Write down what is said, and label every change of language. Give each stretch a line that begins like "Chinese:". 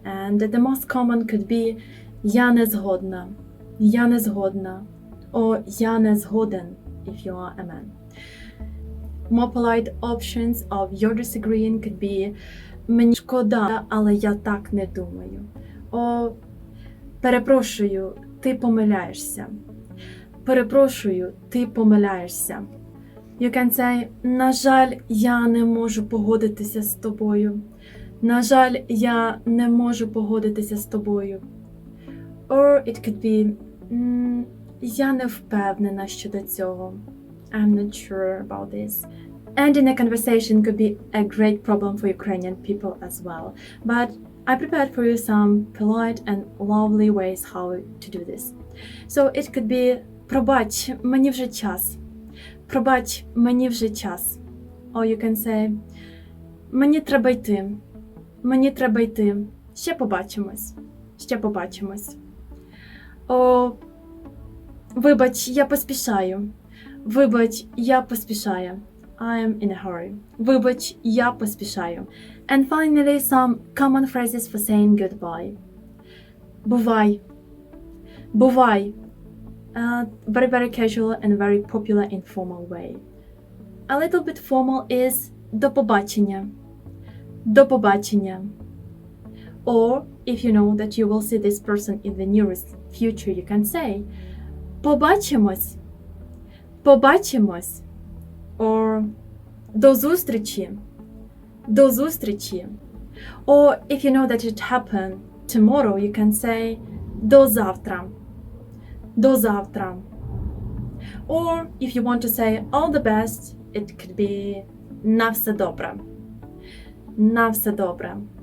English: And the most common could be
Ukrainian: я не згодна. Я не згодна.
English: Or
Ukrainian: я не згоден
English: if you are a man. More polite options of you're disagreeing could be
Ukrainian: мені шкода, але я так не думаю.
English: Or
Ukrainian: перепрошую, ти помиляєшся. Перепрошую, ти помиляєшся.
English: You can say
Ukrainian: на жаль, я не можу погодитися з тобою. На жаль, я не можу погодитися з тобою.
English: Or it could be
Ukrainian: я не впевнена щодо цього.
English: I'm not sure about this. Ending a conversation could be a great problem for Ukrainian people as well. But I prepared for you some polite and lovely ways how to do this. So it could be
Ukrainian: пробач, мені вже час. Пробач, мені вже час.
English: Or you can say
Ukrainian: мені треба йти. Мені треба йти. Ще побачимось. Ще побачимось. О, вибач, я поспішаю. Вибач, я поспішаю.
English: I am in a hurry.
Ukrainian: Вибач, я поспішаю.
English: And finally, some common phrases for saying goodbye.
Ukrainian: Бувай. Бувай.
English: Very, very casual and very popular informal way. A little bit formal is
Ukrainian: до побачення. До побачення.
English: Or, if you know that you will see this person in the nearest future, you can say
Ukrainian: побачимось. Побачимось.
English: Or
Ukrainian: до зустрічі. До зустрічі.
English: Or if you know that it happened tomorrow, you can say
Ukrainian: до завтра. До завтра.
English: Or if you want to say all the best, it could be
Ukrainian: на все добре. На все добре.